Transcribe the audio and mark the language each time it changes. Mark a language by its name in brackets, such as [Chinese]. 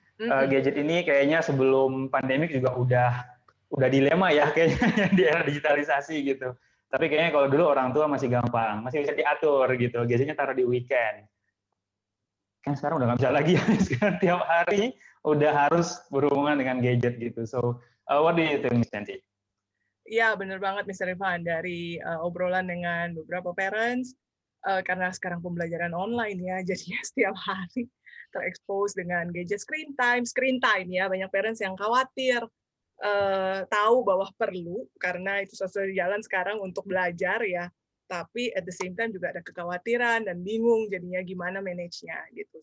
[Indonesian] Gadget ini kayaknya sebelum pandemik juga udah dilema ya, kayaknya di era digitalisasi gitu. Tapi kayaknya kalau dulu orang tua masih gampang, masih bisa diatur gitu. Gadgetnya taruh di weekend. Kan sekarang udah nggak bisa lagi ya. Sekarang tiap hari udah harus berhubungan dengan gadget gitu. [English] So, what do you think, Miss Nancy? [Indonesian] Iya, benar banget, Mr. Irfan. Dari obrolan dengan beberapa parents, karena sekarang pembelajaran online ya, jadinya setiap hari terekspos dengan gadget screen time ya. Banyak parents yang khawatir, tahu bahwa perlu karena itu satu jalan sekarang untuk belajar ya, tapi [English] at the same time [Indonesian] juga ada kekhawatiran dan bingung jadinya gimana manage-nya gitu.